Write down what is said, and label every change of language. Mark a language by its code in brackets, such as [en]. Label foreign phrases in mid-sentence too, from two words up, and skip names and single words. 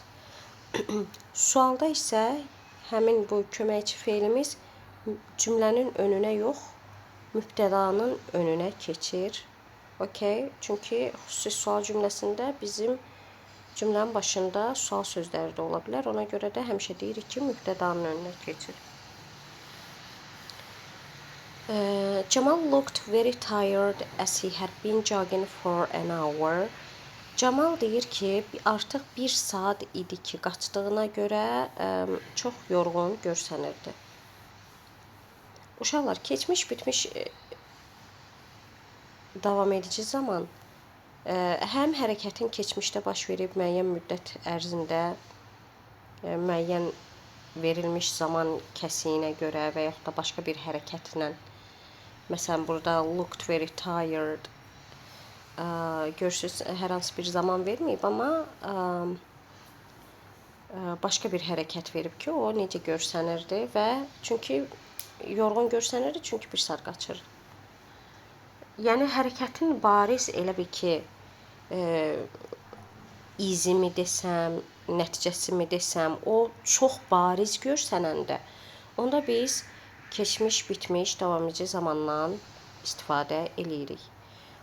[az] Sualda isə həmin bu köməkçi fe'limiz cümlənin önünə yox, mübtədanın önünə keçir. Okay? Çünki xüsusi sual cümləsində bizim cümlənin başında sual sözləri də ola bilər. Ona görə də həmişə deyirik ki, mübtədanın önünə keçir. [en] Jamal looked very tired as he had been jogging for an hour. [az] Jamal deyir ki, artıq 1 saat idi ki, qaçdığına görə çox yorğun görsənirdi. Uşaqlar, keçmiş, bitmiş, davam edici zaman həm hərəkətin keçmişdə baş verib müəyyən müddət ərzində müəyyən verilmiş zaman kəsiyinə görə və yaxud da başqa bir hərəkətlə, məsələn, burada [en] looked very tired, [az] görürsünüz, hər hansı bir zaman verməyib, amma başqa bir hərəkət verib ki, o necə görsənirdi və çünki yorğun görsənirdi, çünki 1 saat qaçır. Yəni, hərəkətin bariz elə bir ki, izimi desəm, nəticəsi mi desəm, o çox bariz görsənəndə, onda biz keçmiş, bitmiş, davam edici zamandan istifadə eləyirik.